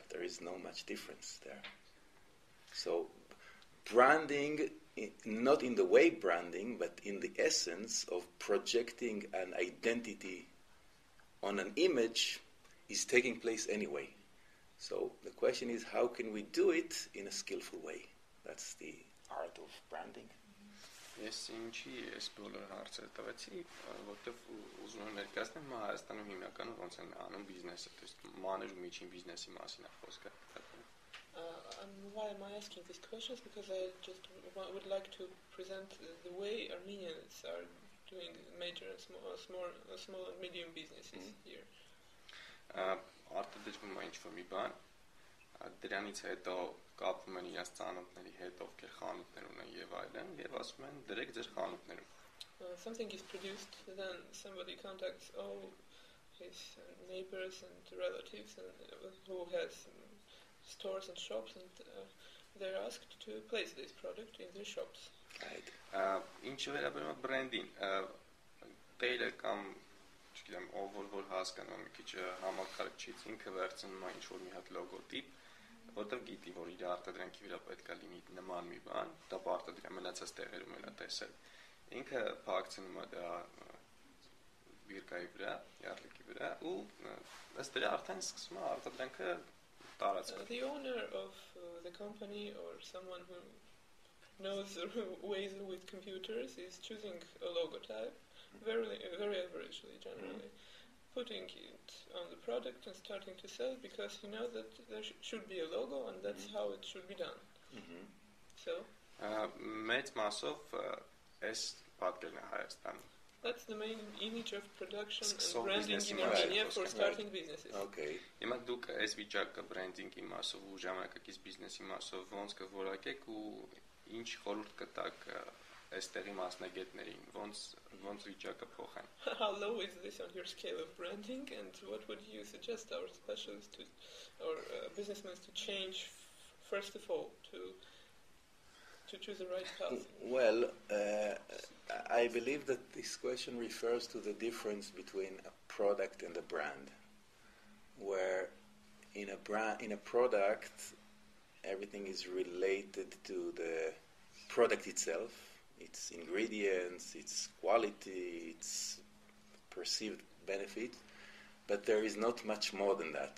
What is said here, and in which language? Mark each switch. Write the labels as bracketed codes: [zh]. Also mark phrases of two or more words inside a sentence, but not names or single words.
[en] There is no much difference there. So, branding, not in the way branding, but in the essence of projecting an identity on an image, is taking place anyway. So the question is, how can we do it in a skillful way? That's the art of branding. [hy] Ես ինչի այս բոլոր հարցերը տվեցի, որտեղ ուզում եմ ներկայացնել Հայաստանում հիմնականում ոնց են անում բիզնեսը, [ru] то есть [hy] մանր ու միջին բիզնեսի մասին է խոսքը։ [en] Why am I asking these questions? Because I just would like to present the way Armenians are doing major and small and medium businesses here. [hy] Արտադրվում է ինչ-որ մի բան, դրանից հետո կապվում են իրաց ծանոթների հետ, ովքեր խանութներ ունեն եւ այլն, եւ ասում են դրեք ձեր խանութներում. [en] Something is produced, then somebody contacts all his neighbors and relatives who has stores and shops, and they're asked to place this product in their shops. [hy] Ինչը վերաբերում է բրենդին, տերը կամ չգիտեմ, որ հասկանում մի քիչ համակարգչից ինքը վերցնում է ինչ-որ մի հատ լոգոտիպ, որտեղ գիտի, որ իր արտադրանքի վրա պետք է լինի նման մի բան, դա պարտադրյա մնացած տեղերում էլ է տեսել։ Ինքը փակցնում է դա բիրկայի վրա, յարլիկի վրա, ու ըստ դրա արդեն սկսում է արտադրանքը տարածվել։ [en] The owner of the company or someone who knows ways with computers is choosing a logotype, very averagely, generally, putting it on the product and starting to sell because he knows that there should be a logo and that's how it should be done. So [hy] մեծ մասով այս պատկերն է Հայաստանում։ [en] That's the main image of production and branding in Armenia for starting businesses. Okay. [hy] Հիմա դուք այս վիճակը բրենդինգի մասով ու ժամանակակից բիզնեսի մասով ոնց կորակեք ու ինչ խորհուրդ կտաք այստեղի մասնագետներին, ոնց վիճակը փոխեն։ [en] How low is this on your scale of branding, and what would you suggest our specialists or businessmen to change first of all to choose the right path? Well, I believe that this question refers to the difference between a product and a brand, where in a product everything is related to the product itself, its ingredients, its quality, its perceived benefit, but there is not much more than that.